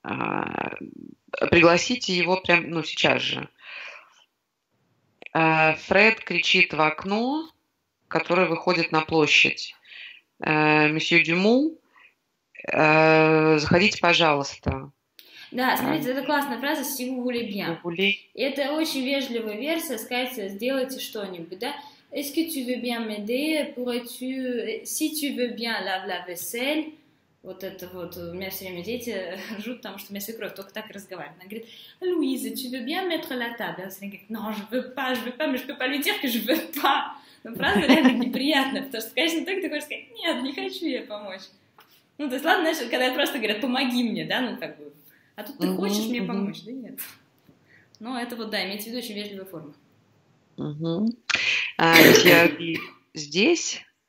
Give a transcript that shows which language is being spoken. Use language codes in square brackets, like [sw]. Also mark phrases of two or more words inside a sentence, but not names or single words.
[ru] Пригласите его прямо, ну, сейчас же. Фред кричит в окно, которое выходит на площадь. Месье Дюму, заходите, пожалуйста. Да, смотрите, это классная фраза [fr] «si vous voulez bien». [ru] Это очень вежливая версия, сказать «сделайте что-нибудь», да? [fr] Est-ce que tu veux bien m'aider? Pourrais-tu... Si tu veux bien, lave la vaisselle. [ru] Вот это вот, у меня все время дети ржут, потому что у меня свекровь только так и разговаривает. Она говорит, [fr] Louise, tu veux bien mettre la table? [ru] Она все время говорит, [fr] non, je veux pas, mais je peux pas lui dire que je veux pas. [ru] Но фраза реально неприятная, потому что, конечно, только ты хочешь сказать, нет, не хочу я помочь. Ну, то есть, ладно, знаешь, когда просто говорят, помоги мне, да, ну, как бы, а тут ты хочешь мне помочь, да нет. Но это вот, да, имеется в виду очень вежливая форма. Если здесь...